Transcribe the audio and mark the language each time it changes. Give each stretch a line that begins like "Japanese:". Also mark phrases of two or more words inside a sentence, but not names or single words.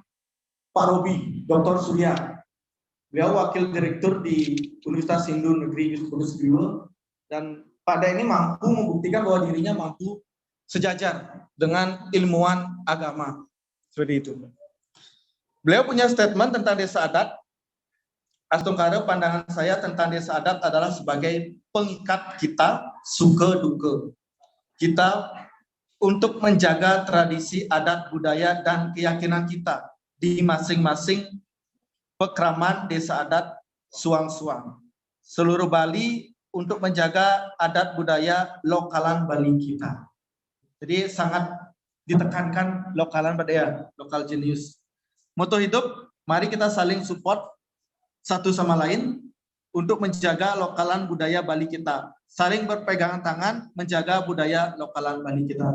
Indonesian: Pak Robi, Dr. Surya. Beliau wakil direktur di Universitas Hindu Negeri Yusuf dan Pak Dek ini mampu membuktikan bahwa dirinya mampu sejajar dengan ilmuwan agama. Seperti itu. Beliau punya statement tentang desa adat. Astungkara, pandangan saya tentang desa adat adalah sebagai pengikat kita suka duka. Kita untuk menjaga tradisi adat budaya dan keyakinan kita di masing-masing pekraman desa adat Suang-Suang. Seluruh Bali untuk menjaga adat budaya lokalan Bali kita. Jadi sangat ditekankan lokalan pada ya, lokal jenius. Moto hidup, mari kita saling support satu sama lain untuk menjaga lokalan budaya Bali kita. Saling berpegangan tangan menjaga budaya lokalan Bali kita.